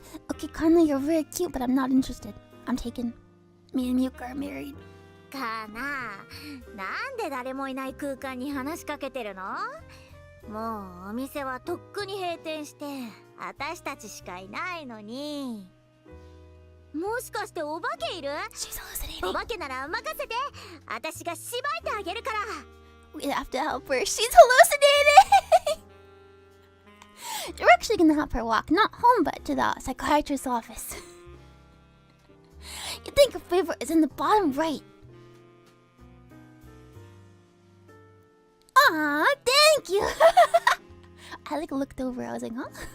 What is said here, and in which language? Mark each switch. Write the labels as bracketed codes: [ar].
[en] Okay, Kana, you're very cute, but I'm not interested. I'm taken. Me and Miyuka are married. [ja] かな、なんで誰もいない空間に話しかけてるの？もうお店はとっくに閉店して私たちしかいないのに。もしかしてお化けいる？ [en] She's hallucinating. [ja] お化けなら任せて、私がしばいてあげるから。 [en] We have to help her. She's hallucinating. You're actually gonna help her walk, not home, but to the psychiatrist's office. You think her favorite is in the bottom right. Aw, thank you. I looked over. I was like, huh?